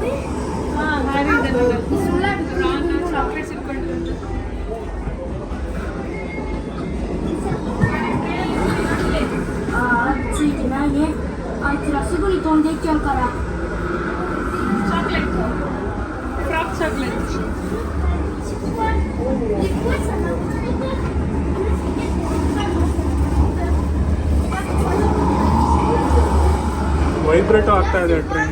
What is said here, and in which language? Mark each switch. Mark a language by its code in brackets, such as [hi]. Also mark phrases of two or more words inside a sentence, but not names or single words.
[kn] ಚಾಕ್ಲೇಟ್ಸ್ ಇಟ್ಕೊಂಡು [ja] ついてないね。あいつらすぐに飛んでいっちゃうから。 [en] chocolate frock chocolate. [kn] ವೈಬ್ರೇಟ್ ಆಗ್ತಾ ಇದೆ ಟ್ರೈನ್.